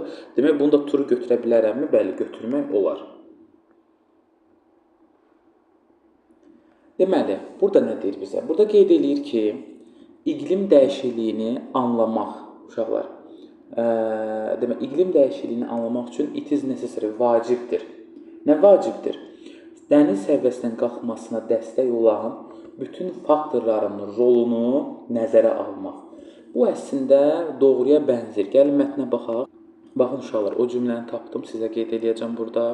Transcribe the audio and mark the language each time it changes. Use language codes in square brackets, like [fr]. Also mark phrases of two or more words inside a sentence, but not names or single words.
[az] Demək, bunu da turu götürə bilərəmmi? Bəli, götürmək olar. Deməli, burada nə deyir bizə? Burada qeyd edir ki, iqlim dəyişikliyini anlamaq, uşaqlar, demək, iqlim dəyişikliyini anlamaq üçün [en] it is necessary, [az] vacibdir. Nə vacibdir? Dəniz səviyyəsinin qalxmasına dəstək olan bütün faktorların rolunu nəzərə almaq. Bu əslində doğruya bənzir. Gəlin mətnə baxaq. Baxın uşaqlar, o cümləni tapdım, sizə qeyd edəcəm burada.